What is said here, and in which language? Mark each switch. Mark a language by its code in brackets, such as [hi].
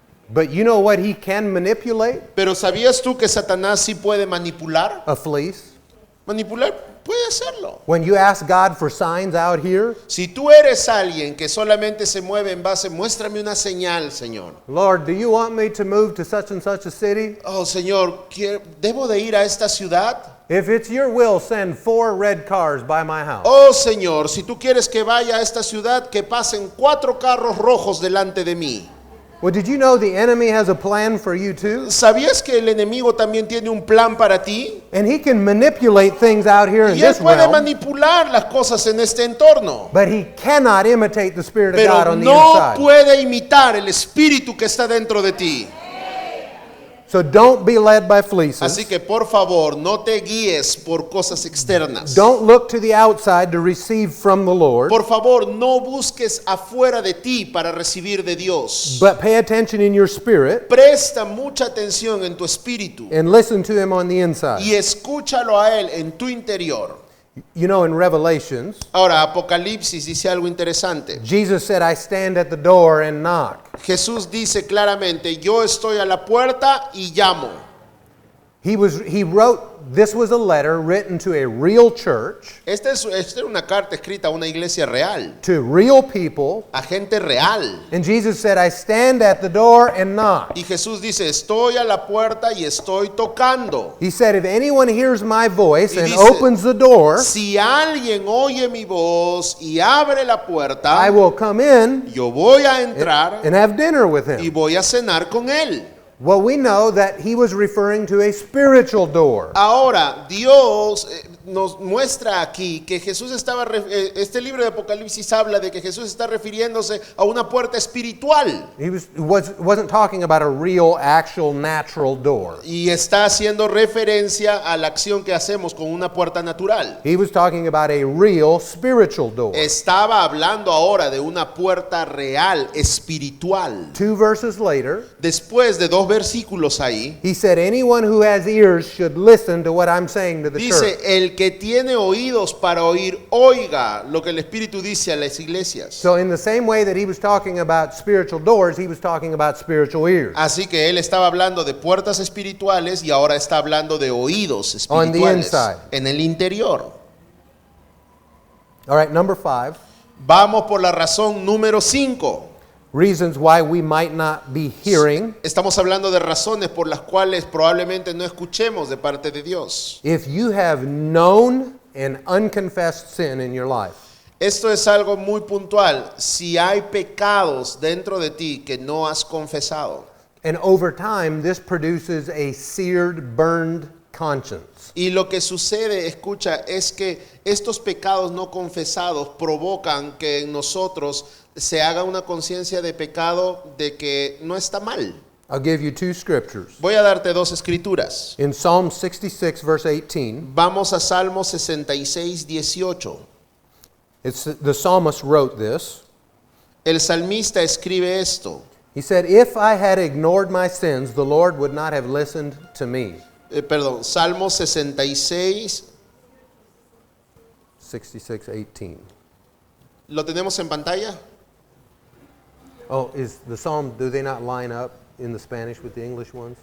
[en] But you know what he can manipulate? [es] Pero ¿sabías tú que Satanás sí puede manipular? [en] A fleece. [es] Manipular puede hacerlo. [en] When you ask God for signs out here, [es] Si tú eres alguien que solamente se mueve en base, muéstrame una señal, Señor. [en] Lord, do you want me to move to such and such a city? [es] Oh, Señor, ¿debo de ir a esta ciudad? [en] If it's your will, send 4 red cars by my house. [es] Oh, Señor, si tú quieres que vaya a esta ciudad, que pasen 4 carros rojos delante de mí. [en] Well, did you know the enemy has a plan for you too? [es] ¿Sabías que el enemigo también tiene un plan para ti? [en] And he can manipulate things out here in [es] Y él [en] this [es] puede [en] realm, [es] manipular las cosas en este entorno. [en] but he cannot imitate the Spirit of God [es] Pero [en] on the [es] no [en] inside. [es] puede imitar el espíritu que está dentro de ti. [en] So don't be led by fleeces. [es] Así que por favor, no te guíes por cosas externas. [en] Don't look to the outside to receive from the Lord. [es] Por favor, no busques afuera de ti para recibir de Dios. [en] But pay attention in your spirit [es] Presta mucha atención en tu espíritu [en] and listen to him on the inside. [es] y escúchalo a Él en tu interior. [en] You know, in Revelations, [es] Ahora, Apocalipsis dice algo interesante. [en] Jesus said, I stand at the door and knock. [es] Jesús dice claramente, yo estoy a la puerta y llamo. [en] He wrote, this was a letter written to a real church, [es] Esta es una carta escrita a una iglesia real, [en] to real people. [es] a gente real. [en] And Jesus said, I stand at the door and knock. [es] Y Jesús dice, estoy a la puerta y estoy tocando. [en] He said, if anyone hears my voice [es] Y [en] and [es] dice, [en] opens the door, [es] Si alguien oye mi voz y abre la puerta, [en] I will come in [es] yo voy a entrar [en] and have dinner with [es] y [en] him. [es] voy a cenar con él. [en] Well, we know that he was referring to a spiritual door. [es] Ahora, Dios nos muestra aquí que Jesús este libro de Apocalipsis habla de que Jesús está refiriéndose a una puerta espiritual [en] He wasn't talking about a real, actual, natural door. [es] y está haciendo referencia a la acción que hacemos con una puerta natural. [en] He was talking about a real, spiritual door. [es] Estaba hablando ahora de una puerta real, espiritual. [en] 2 verses later, [es] Después de 2 versículos ahí, [en] he said, anyone who has ears should listen to what I'm saying to the [es] dice, [en] church. [es] el que tiene oídos para oír, oiga lo que el Espíritu dice a las iglesias. [en] So in the same way that he was talking about spiritual doors, he was talking about spiritual ears. [es] Así que él estaba hablando de puertas espirituales y ahora está hablando de oídos [en] On the [es] espirituales [en] inside. [es] en el interior. [en] All right, number 5, [es] Vamos por la razón número 5. [en] reasons why we might not be hearing. [es] Estamos hablando de razones por las cuales probablemente no escuchemos de parte de Dios. [en] If you have known an unconfessed sin in your life, [es] Esto es algo muy puntual. Si hay pecados dentro de ti que no has confesado, [en] and over time this produces a seared, burned conscience. [es] y lo que sucede, escucha, es que estos pecados no confesados provocan que en nosotros se haga una conciencia de pecado de que no está mal. [en] I'll give you 2 scriptures. [es] Voy a darte 2 escrituras. [en] In Psalm 66, verse 18, [es] Vamos a Salmo 66, 18. [en] the psalmist wrote this. [es] El salmista escribe esto. [en] He said, if I had ignored my sins, the Lord would not have listened to me. [es] Salmo 66, 66:18. ¿lo tenemos en pantalla? [en] Oh, is the psalm, do they not line up in the Spanish with the English ones?